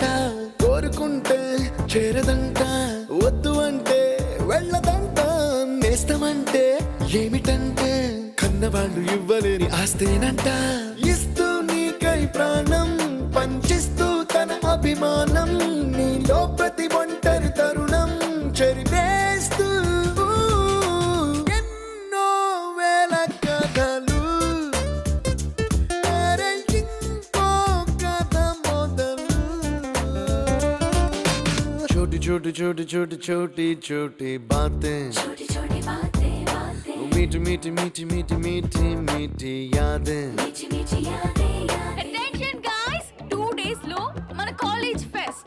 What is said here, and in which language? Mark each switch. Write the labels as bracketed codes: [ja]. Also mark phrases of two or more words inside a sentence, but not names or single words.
[te] కోరుకుంటే చేరదంట వద్దు అంటే వెళ్ళదంట నేస్తమంటే ఏమిటంటే కన్నవాళ్ళు ఇవ్వలేని ఆస్తేనంట ఇస్తూ నీకై ప్రాణం పంచిస్తూ తన అభిమానం నీలో ప్రతి ఒంటరి తరుణం చెరిపేస్తూ ఎన్నో వేల కథలు [hi] छोटी छोटी छोटी छोटी छोटी बातें, छोटी छोटी बातें बातें, मीठी मीठी मीठी मीठी मीठी मीठी यादें, मीठी मीठी यादें यादें। [en] Attention guys, [te] 2 days లో మన కాలేజ్ ఫెస్ట్.